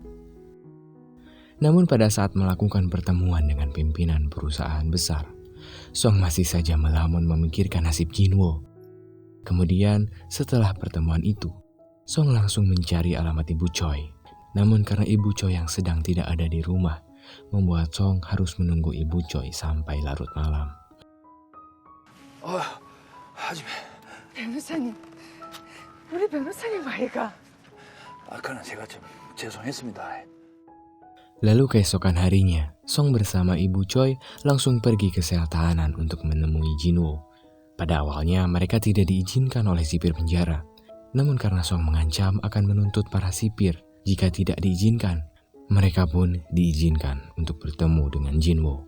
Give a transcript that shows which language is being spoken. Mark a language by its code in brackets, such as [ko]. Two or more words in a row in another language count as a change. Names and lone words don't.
[id] Namun pada saat melakukan pertemuan dengan pimpinan perusahaan besar, Song masih saja melamun memikirkan nasib Jinwo. Kemudian setelah pertemuan itu, Song langsung mencari alamat Ibu Choi. Namun karena Ibu Choi yang sedang tidak ada di rumah, membuat Song harus menunggu Ibu Choi sampai larut malam. [ko] 하지매 변호사님, 우리 변호사님 아이가. 아까는 제가 좀 죄송했습니다. [id] Lalu keesokan harinya, Song bersama Ibu Choi langsung pergi ke sel tahanan untuk menemui Jinwo. Pada awalnya mereka tidak diizinkan oleh sipir penjara. Namun karena Song mengancam akan menuntut para sipir jika tidak diizinkan, mereka pun diizinkan untuk bertemu dengan Jinwo.